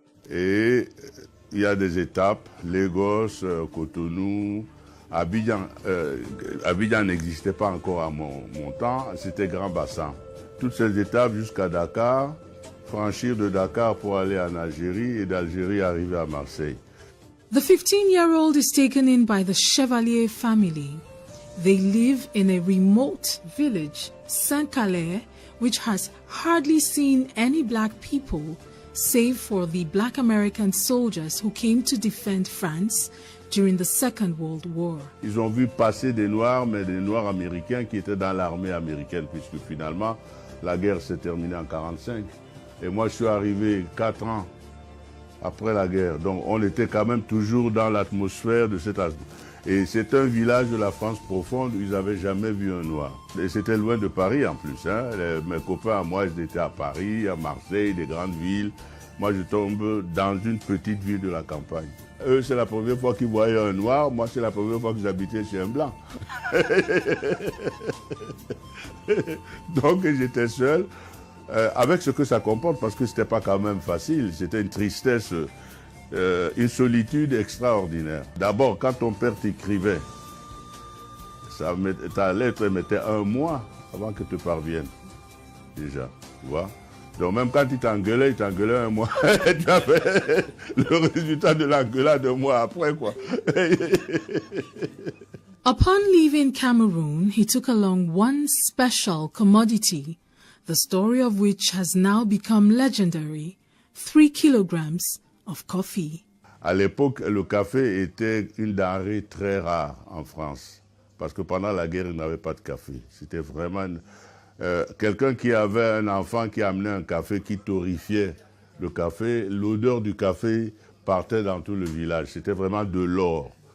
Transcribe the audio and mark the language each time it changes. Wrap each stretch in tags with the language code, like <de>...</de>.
<fr>Et il y a des étapes, Lagos, Cotonou, Abidjan. Abidjan n'existait pas encore à mon temps, c'était Grand Bassin. Toutes ces étapes jusqu'à Dakar, franchir de Dakar pour aller en Algérie et d'Algérie arriver à Marseille.</fr> <en>The 15-year-old is taken in by the Chevalier family. They live in a remote village, Saint-Calais, which has hardly seen any black people, save for the black American soldiers who came to defend France during the Second World War.</en> <fr>Ils ont vu passer des Noirs, mais des Noirs américains qui étaient dans l'armée américaine, puisque finalement, la guerre s'est terminée en 1945. Et moi, je suis arrivé 4 ans après la guerre. Donc, on était quand même toujours dans l'atmosphère de cette... Et c'est un village de la France profonde où ils n'avaient jamais vu un Noir. Et c'était loin de Paris en plus. Hein. Mes copains, moi, ils étaient à Paris, à Marseille, des grandes villes. Moi, je tombe dans une petite ville de la campagne. Eux, c'est la première fois qu'ils voyaient un Noir. Moi, c'est la première fois que j'habitais chez un Blanc. Donc, j'étais seul, avec ce que ça comporte, parce que ce n'était pas quand même facile. C'était une tristesse... une solitude extraordinaire. D'abord, quand ton père t'écrivait, ta lettre mettait 1 mois avant que te parvienne. Déjà, tu vois. Donc même quand il t'engueulait 1 mois. Tu avais le résultat de l'engueulade 1 mois après, quoi.</fr> <en>Upon leaving Cameroon, he took along one special commodity, the story of which has now become legendary, 3 kilograms of coffee.</en> <fr>À l'époque, le café était une denrée très rare en France, parce que pendant la guerre, il n'y avait pas de café. C'était vraiment quelqu'un qui avait un enfant qui amenait un café, qui torréfiait le café. L'odeur du café partait dans tout le village. C'était vraiment de l'or.</fr>